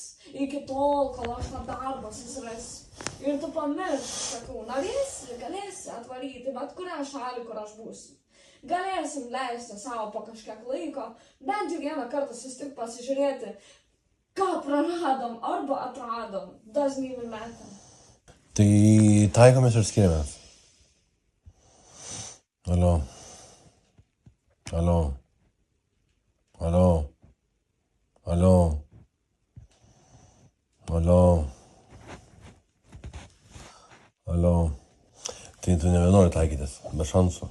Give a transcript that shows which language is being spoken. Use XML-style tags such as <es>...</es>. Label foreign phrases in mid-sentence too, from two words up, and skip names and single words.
<lt>Iki tol, kol aš tą darbą susirasiu. Ir tu pamiršk, sakau, norėsi, galėsi atvaryti bet kurią šalį, kur aš būsiu. Galėsim leisti savo po kažkiek laiko, bent jau vieną kartą susitik pasižiūrėti, ką praradom arba atradom,</lt> <en>doesn't even matter.</en> <lt>Tai taikomės ir skiriamės. Alio. Alio. Alio. Alio. Alio. Tai tu nebenori taikytis, be šansų.</lt>